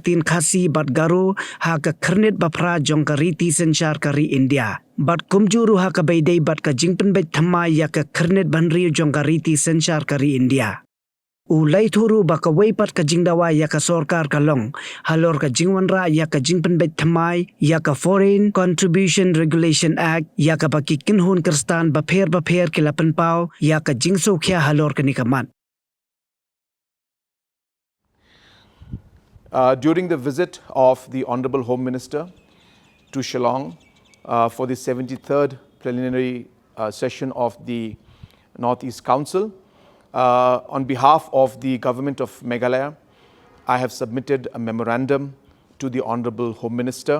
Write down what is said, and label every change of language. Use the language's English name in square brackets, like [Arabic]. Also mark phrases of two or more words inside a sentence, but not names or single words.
[Khasi] ketin khasi bat garu ha ka kernit bapra jong ka riti senchar ka ri India bat kumjuru ha ka beidei bat ka jing penbet thamai ya ka kernit ban ri jong ka riti senchar ka ri India ulai thuru ba ka weipat ka Jingdawa ya ka sorkar ka long halor ka jingwanra ya ka jing penbet thamai ya ka Foreign Contribution Regulation Act ya ka ba ki kinhun kerstan ba pher ki lapan pau ya ka jingso khya halor ka nikamat. [English] During the visit of the Honorable Home Minister to Shillong for the 73rd preliminary session of the North-East Council, on behalf of the Government of Meghalaya, I have submitted a memorandum to the Honorable Home Minister.